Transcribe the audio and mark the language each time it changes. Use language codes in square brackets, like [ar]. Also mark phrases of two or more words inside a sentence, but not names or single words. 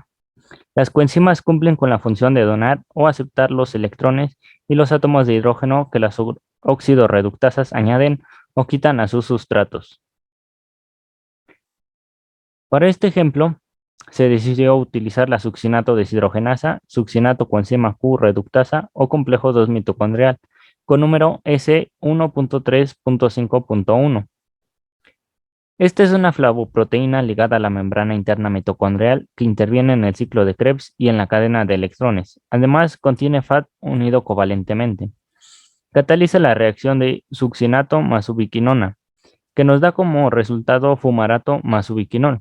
[es] Las coenzimas cumplen con la función de donar o aceptar los electrones y los átomos de hidrógeno que las oxidorreductasas añaden o quitan a sus sustratos. Para este ejemplo, se decidió utilizar la succinato deshidrogenasa, succinato coenzima Q-reductasa o complejo 2 mitocondrial, con número S1.3.5.1. Esta es una flavoproteína ligada a la membrana interna mitocondrial que interviene en el ciclo de Krebs y en la cadena de electrones. Además, contiene FAT unido covalentemente. Cataliza la reacción de succinato más ubiquinona, que nos da como resultado fumarato más ubiquinol.